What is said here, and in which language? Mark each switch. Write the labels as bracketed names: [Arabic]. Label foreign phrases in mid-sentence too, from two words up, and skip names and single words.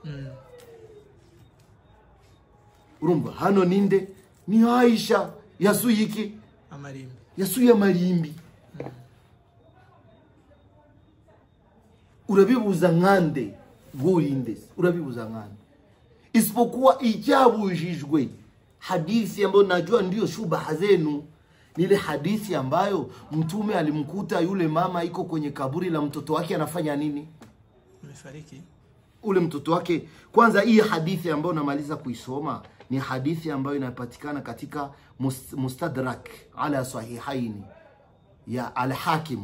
[Rundi] Urumva hano ninde? Ni Aisha yasuyiki amarimbi, yasuye amarimbi. Urabibuza nkande gurinde, urabibuza nkande, [Swahili] isipokuwa icyabujijwe. Hadithi ambayo najua ndio shubaha zenu ni ile hadithi ambayo mtume alimkuta yule mama iko kwenye kaburi la mtoto wake, anafanya nini? Amefariki ule mtoto wake. Kwanza hii hadithi ambayo namaliza kuisoma ni hadithi ambayo inapatikana katika Mustadrak ala Sahihaini ya Al-Hakim.